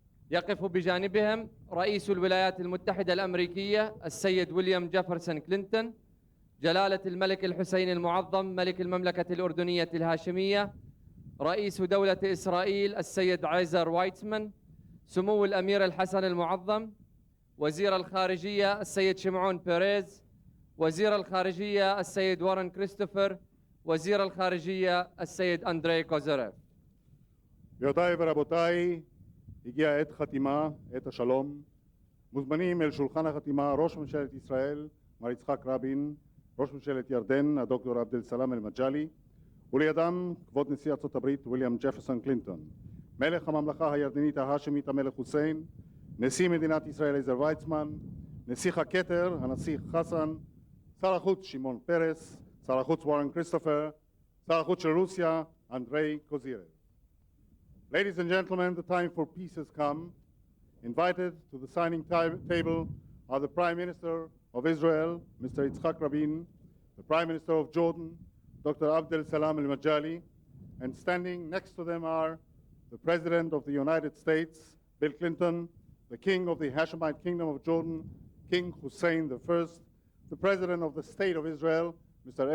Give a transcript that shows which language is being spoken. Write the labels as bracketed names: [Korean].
[Arabic] يقف بجانبهم رئيس الولايات المتحدة الأمريكية السيد ويليام جيفرسون كلينتون، جلالة الملك الحسين المعظم ملك المملكة الأردنية الهاشمية، رئيس دولة إسرائيل السيد عيزر وايتمان، سمو الأمير الحسن المعظم، وزير الخارجية السيد شمعون بيريز، وزير الخارجية السيد وارن كريستوفر، وزير الخارجية السيد أندري קוזרב. [Hebrew] גבירותיי ורבותיי, הגיעה עת חתימה, עת השלום. מוזמנים אל שולחן החתימה ראש ממשלת ישראל, מר יצחק רבין, ראש ממשלת ירדן, הדוקטור עבד אל-סלאם אל-מג'לי, ולידם כבוד נשיא ארצות הברית ויליאם ג'פרסון קלינטון, מלך הממלכה הירדנית ההאשמית המלך חוסיין, נשיא מדינת ישראל עזר ויצמן, נסיך הכתר הנסיך חסן, שר החוץ שמעון פרס, שר החוץ וורן כריסטופר, שר החוץ של רוסיה אנדרי קוזירב. [English] Ladies and gentlemen, the time for peace has come. Invited to the signing table are the Prime Minister of Israel, Mr. Yitzhak Rabin, the Prime Minister of Jordan, Dr. Abdel Salam al-Majali, and standing next to them are the President of the United States, Bill Clinton, the King of the Hashemite Kingdom of Jordan, King Hussein I, the President of the State of Israel, Mr.